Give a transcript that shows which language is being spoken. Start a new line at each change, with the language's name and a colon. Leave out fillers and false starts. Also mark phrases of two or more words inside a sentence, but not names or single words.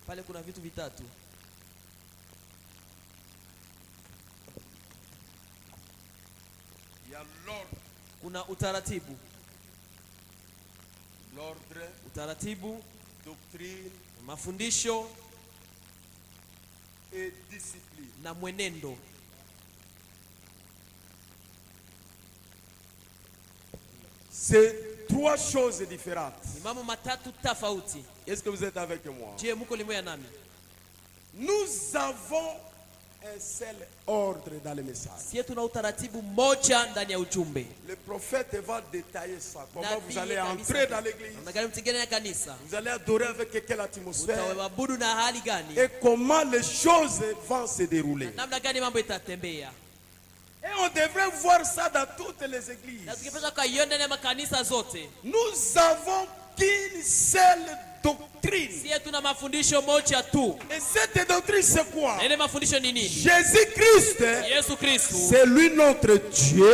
French: Il y a l'ordre. L'ordre, doctrine,
Swahili: mafundisho
French: et discipline.
Swahili: Na mwenendo.
French: C'est 3 choses différentes.
Swahili: Mambo matatu tofauti.
French: Est-ce que vous êtes avec moi?
Swahili: Je muko limoya nami.
French: Nous avons un seul ordre dans le message.
Swahili: Sie tuna utaratibu mmoja ndani ya ujumbe.
French: Le prophète va détailler ça. Comment vous allez entrer dans l'église. Vous allez adorer avec quelle atmosphère.
Swahili: na hali gani.
French: Et comment les choses vont se dérouler.
Swahili: Namna gani mambo itatembea.
French: Et on devrait voir ça dans toutes les églises. Nous avons qu'une seule doctrine. Et cette doctrine c'est quoi? Jésus-Christ, c'est lui notre Dieu.